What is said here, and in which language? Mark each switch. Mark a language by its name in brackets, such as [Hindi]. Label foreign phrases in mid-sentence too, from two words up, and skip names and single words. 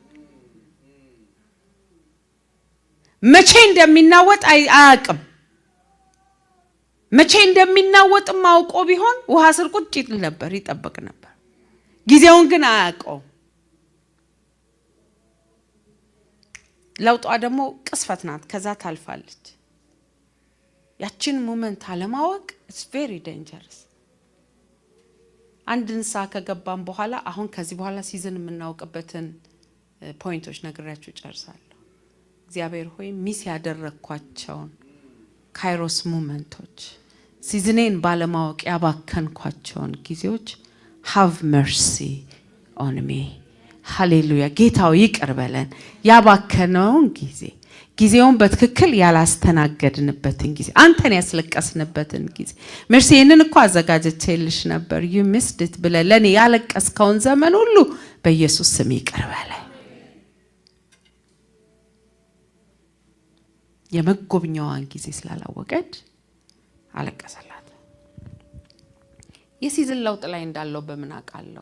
[Amharic] መቼ እንደሚናወጥ አያውቅም። መቼ እንደሚናወጥም አውቆ ቢሆን ውሃ ስር ቁጭ ይል ነበር፣ ይጠብቅ ነበር። ጊዜውን ግን አያውቀው። ለውጧ ደግሞ ቅስፈት ናት፣ ከዛ ታልፋለች። ያችን ሞመንት አለማወቅ [English] it's very dangerous። [Amharic] አንድ ንሳ ከገባን በኋላ አሁን ከዚህ በኋላ ሲዝን የምናውቅበትን ፖይንቶች ነግራችሁ ጨርሳለሁ። እግዚአብሔር ሆይ ሚስ ያደረኳቸውን ካይሮስ ሞመንቶች ሲዝኔን ባለማወቅ ያባከንኳቸውን ጊዜዎች [English] have mercy on me። [Amharic] ሃሌሉያ። ጌታው ይቅር በለን። ያባከነውን ጊዜውን በትክክል ያላስተናገድንበትን ጊዜ አንተን ያስለቀስንበትን ጊዜ መርሲ ይሄንን እኮ አዘጋጅቼልሽ ነበር [English] you missed it [Amharic] ብለህ ለኔ ያለቀስከውን ዘመን ሁሉ በኢየሱስ ስም ይቅር በለን። የመጎብኛዋን ጊዜ ስላላወቀች አለቀሰላት። የሲዝን ለውጥ ላይ እንዳለው በምን አውቃለሁ?